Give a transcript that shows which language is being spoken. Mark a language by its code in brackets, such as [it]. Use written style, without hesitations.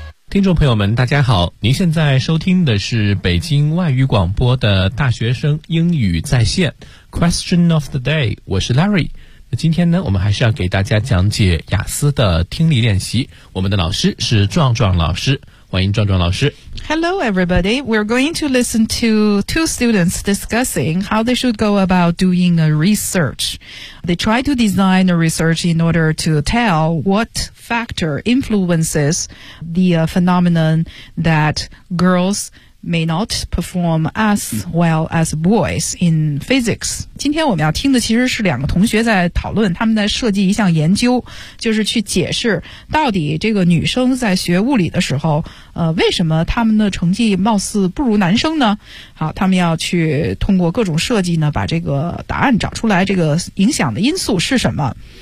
[zh] 听众朋友们大家好，您现在收听的是北京外语广播的大学生英语在线 Question of the day， 我是 Larry。今天呢，我们还是要给大家讲解雅思的听力练习。我们的老师是壮壮老师，欢迎壮壮老师。 [en] Hello, everybody. We're going to listen to two students discussing how they should go about doing a research. They try to design a research in order to tell what factor influences the phenomenon that girls may not perform as well as boys in physics. [zh] 今天我们要听的其实是两个同学在讨论，他们在设计一项研究，就是去解释到底这个女生在学物理的时候，为什么他们的成绩貌似不如男生呢？好，他们要去通过各种设计呢，把这个答案找出来，这个影响的因素是什么？